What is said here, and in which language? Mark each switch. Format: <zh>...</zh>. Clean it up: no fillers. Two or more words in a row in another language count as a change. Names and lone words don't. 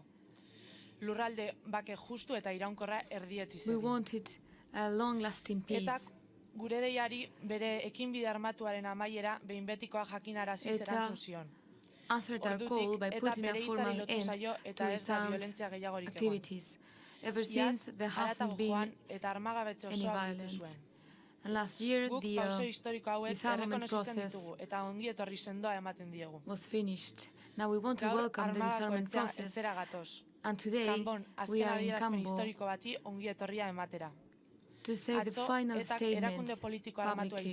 <eu>Lurralde bake justu eta iraunkorra erdietzi zen. Eta gure deiari bere ekinbide armatuaren amaiera behin betikoa jakinarazi erantzun zion. Ordutik eta bere hitzari lotu zaio eta ez da violentzia gehiagorik egon.</eu> <en>Ever since there hasn't been any violence. And last year the disarmament process was finished. Now we want to welcome the disarmament process, and today we are in Cambo to say the final statement publicly.</en>